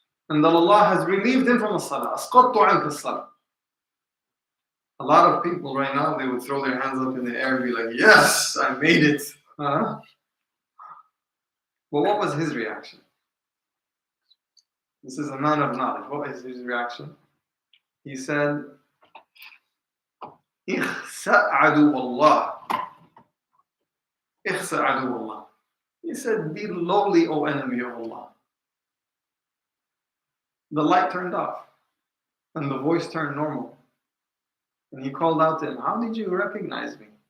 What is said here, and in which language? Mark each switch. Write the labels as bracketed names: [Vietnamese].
[English] And that Allah has relieved him from as-salah. [Arabic] Asqattu anka as-salah. [English] A lot of people right now, they would throw their hands up in the air and be like, yes, I made it. But what was his reaction? This is a man of knowledge. What was his reaction? He said, [Arabic] إِخْسَأْ عَدُوَ اللَّهِ اخسأ عدو Allah. [English] He said, be lowly, O enemy of Allah. The light turned off and the voice turned normal. And he called out to him, how did you recognize me?